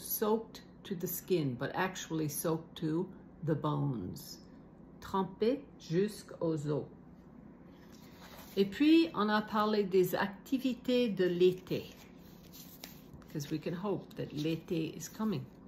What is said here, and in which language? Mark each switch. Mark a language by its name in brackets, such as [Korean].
[English] Soaked to the skin, but actually soaked to the bones. [French] Trempé jusqu'aux os. Et puis, on a parlé des activités de l'été. [English] Because we can hope that l'été is coming.